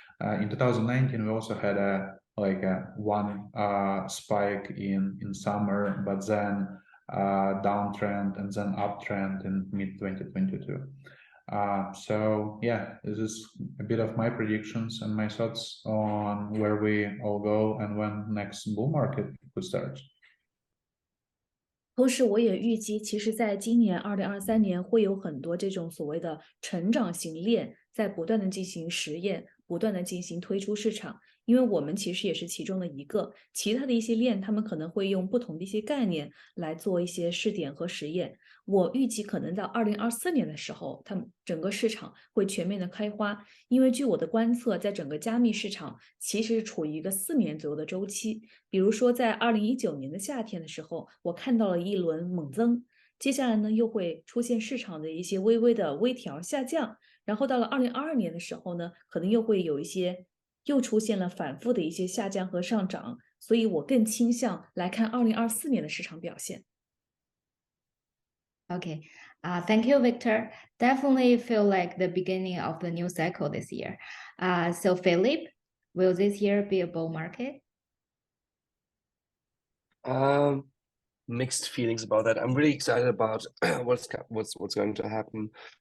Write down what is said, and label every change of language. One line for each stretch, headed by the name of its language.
English: In 2019, we also had one spike in summer, but then downtrend and then uptrend in mid 2022. So yeah, this is a bit of my predictions and my thoughts on where we all go and when next bull market could start.
Chinese: 同时，我也预计，其实在今年2023年会有很多这种所谓的成长型链在不断的进行实验，不断的进行推出市场。因为我们其实也是其中的一个，其他的一些链，他们可能会用不同的一些概念来做一些试点和实验。我预计可能到2024年的时候，他们整个市场会全面的开花。因为据我的观测，在整个加密市场其实是处于一个4年左右的周期。比如说在2019年的夏天的时候，我看到了一轮猛增，接下来呢又会出现市场的一些微调下降，然后到了2022年的时候呢，可能又会有一些又出现了反复的一些下降和上涨，所以我更倾向来看2024年的市场表现。
English: Okay, thank you, Victor. Definitely feel like the beginning of the new cycle this year. So Philip, will this year be a bull market? Mixed feelings about that. I'm really excited about what's going to happen.